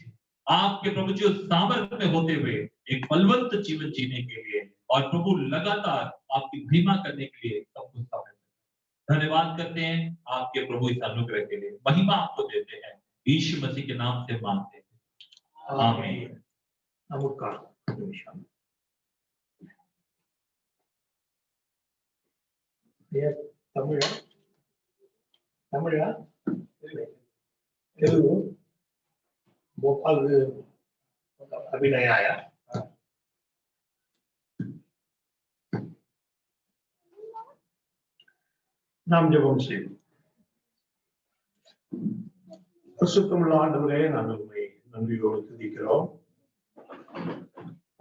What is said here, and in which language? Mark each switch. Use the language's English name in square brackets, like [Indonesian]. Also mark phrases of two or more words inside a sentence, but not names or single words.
[Hindi] आपके प्रभु जी उस सामर्थ्य में होते हुए एक फलवंत जीवन जीने के लिए और प्रभु लगातार आपकी महिमा करने के लिए सब कुछ समय धन्यवाद करते हैं. आपके प्रभु इस अनुग्रह के लिए महिमा आपको देते हैं, यीशु मसीह के नाम से मांगते हैं, आमीन. नमस्कार. தமிழா தெலுங்கு भोपाल अभिनय आया. [Tamil] நாம் ஜெபம் செய்வோம். பரிசுத்தமுள்ள ஆண்டவரே, நாங்கள் உம்மை நன்றியோடு துதிக்கிறோம்.